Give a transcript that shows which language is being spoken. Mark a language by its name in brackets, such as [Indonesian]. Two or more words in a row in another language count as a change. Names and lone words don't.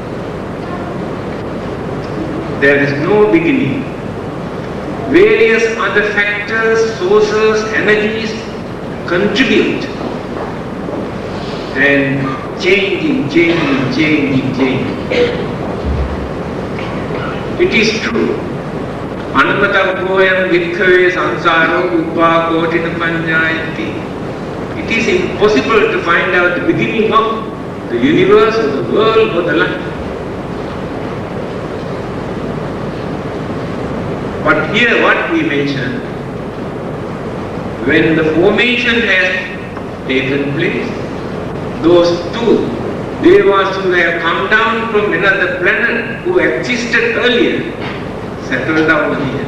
[English] There is no beginning. Various other factors, sources, energies contribute and changing. It is true. [Pali] Anamatakoyam vikkhave samsaro uppakotina panjayati. [English] It is impossible to find out the beginning of the universe or the world or the life. But here what we mention, when the formation has taken place, those two devas who have come down from another planet who existed earlier, settled down here.